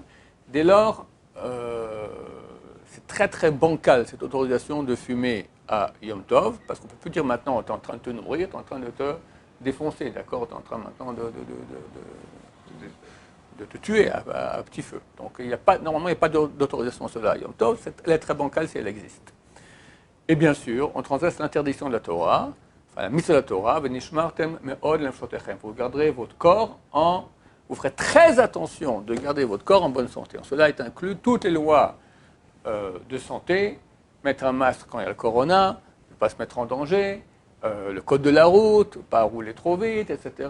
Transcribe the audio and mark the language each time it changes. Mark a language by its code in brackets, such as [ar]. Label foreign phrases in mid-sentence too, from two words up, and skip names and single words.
[fr] Dès lors, c'est très très bancal cette autorisation de fumer à Yom Tov, parce qu'on ne peut plus dire maintenant, tu es en train de te nourrir, tu es en train de te défoncer, d'accord, tu es en train maintenant de te tuer à petit feu. Donc normalement, il n'y a pas d'autorisation à cela à Yom Tov, elle est très bancale si elle existe. Et bien sûr, on transgresse l'interdiction de la Torah, enfin la mitzvah de la Torah, [he] ונשמרתם מאד לנפשותיכם. [fr] Vous garderez votre corps vous ferez très attention de garder votre corps en bonne santé. En cela est inclus toutes les lois de santé, mettre un masque quand il y a le corona, ne pas se mettre en danger, le code de la route, ne pas rouler trop vite, etc.